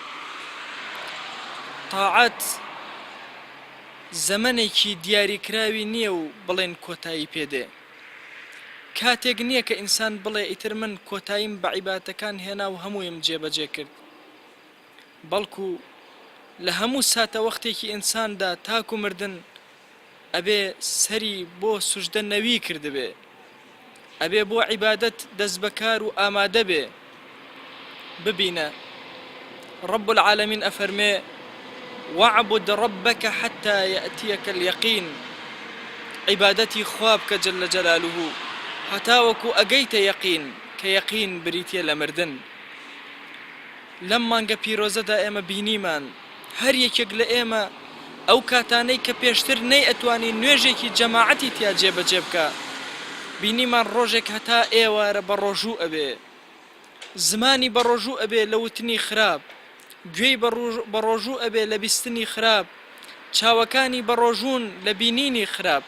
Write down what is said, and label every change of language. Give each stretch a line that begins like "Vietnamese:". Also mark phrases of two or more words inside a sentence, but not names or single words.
Central Kurdish: تاعەت زەمەنێکی دیاریکراوی نییە و بڵێن کۆتایی پێدێ، کاتێک نییە کە ئینسان بڵێ ئیتر من کۆتاییم بە عیبادەتەکان هێنا و هەموویم جێبەجێ کرد، بەڵکو لە هەموو ساتە وەختێکی ئینساندا تاکو مردن ئەبێ سەری بۆ سوژدە نەوی کردبێ، ئەبێ بۆ عیبادەت دەست بەکار و ئامادە بێ.
Arabic: ببینە رب العالمین ئەفەرمێ وَاعْبُدْ رَبَّكَ حَتَّى يَأْتِيَكَ الْيَقِينُ،
Central Kurdish: عیبادەتی خوا بکە
Arabic: جەلە جەلالوهو
Central Kurdish: هەتا وەکو ئەگەیتە یەقین، کە یەقین بریتیە لە مردن. لەم مانگە پیرۆزەدا ئێمە بینیمان هەر یەکێک لە ئێمە ئەو کاتانەی کە پێشتر نەی ئەتوانی نوێژێکی جەماعەتی تیا جێبەجێ بکە، بینیمان ڕۆژێک هەتا ئێوارە بە ڕۆژوو ئەبێ، زمانی بە ڕۆژوو ئەبێ لە وتنی خراپ، گوێی بە ڕۆژوو ئەبێ لە بیستنی خراپ، چاوەکانی بە ڕۆژوون لە بینینی خراپ.